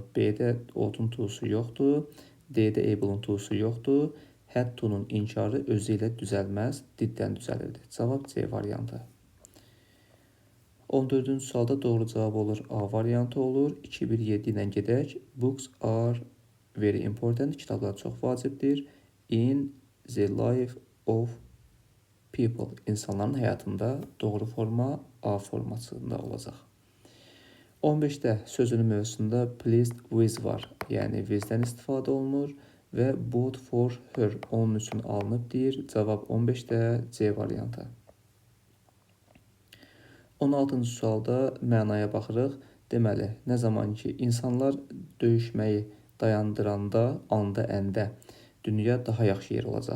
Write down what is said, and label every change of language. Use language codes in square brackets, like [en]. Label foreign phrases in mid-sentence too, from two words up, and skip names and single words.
[az] B-də ought-un to-su yoxdur. D-də able-ın to-su yoxdur. [en] Had to- [az] nun inkarı özü ilə düzəlməz, diddən düzəlirdi. Cavab C variantı. 14-cü sualda doğru cavab olur A variantı olur. 2-1-7 ilə gedək. [en] Books are very important. [az] Kitablar çox vacibdir. [en] In the life of people. [az] İnsanların həyatında doğru forma A formasında olacaq. 15-də sözünün mövzusunda [en] pleased with [az] var. Yəni, with-dən istifadə olunur və [en] bought for her [az] onun üçün alınıb deyir. Cavab 15-də C variantı. 16-cı sualda mənaya baxırıq. Deməli, nə zaman ki, insanlar döyüşməyi dayandıranda, anda, əndə dünya daha yaxşı yer olacaq.